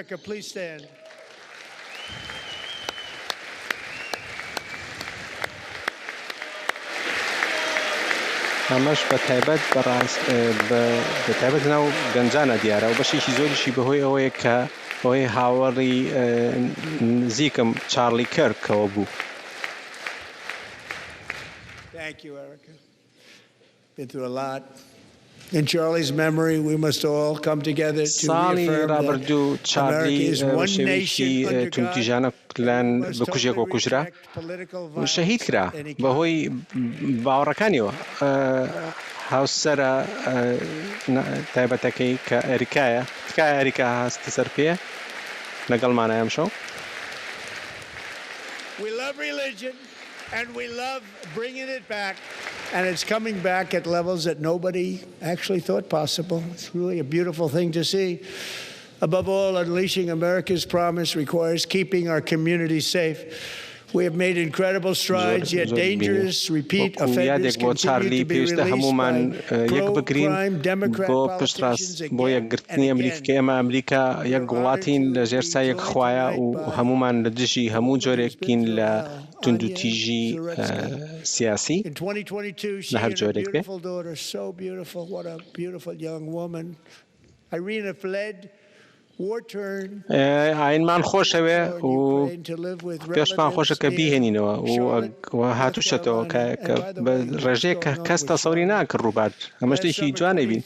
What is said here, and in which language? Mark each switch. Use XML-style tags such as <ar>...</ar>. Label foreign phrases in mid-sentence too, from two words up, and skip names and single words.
<ckb>ئەمەش بە تایبەت بە تایبەت ناو گەنجانە دیارە و بەشێکی زۆریشی بەهۆی ئەوەیە کە ئەوەی هاوەڕی نزیکم چارلی کەرکەوە بوو.</ckb> <en>Thank you, Erica. Been through a lot. In Charlie's memory, we must all come together to reaffirm that America is one nation under God.</en> <ckb>شهید کرا بەهۆی باوەڕەکانیەوە هاوسەرە تایبەتەکەی کە ئەریکایە تکایە ئەریکا هەستە سەر پێ لەگەڵمانە ئەم شەو.</ckb> <en>We love religion. And we love bringing it back, and it's coming back at levels that nobody actually thought possible. It's really a beautiful thing to see. Above all, unleashing America's promise requires keeping our communities safe. We have made incredible strides, yet dangerous repeat offenders continue to be released by pro-crime Democrat politicians again and again.</en> <ckb>یک وڵاتین لە ژێرسای یەک خوایە و هەمومان لە دژی هەموو جۆرێکین لە توندوتیژی سیاسی لە هەر جۆرێک بێ. ئاینمان خۆشەوێ و پێشمان خۆشە کە بیهێنینەوە و هاتووشەتەوە کە بە ڕێژەیە کە کەس تەسەوری ناکرد ڕووبات ئەمە شتێکی جوانەی بین</ckb>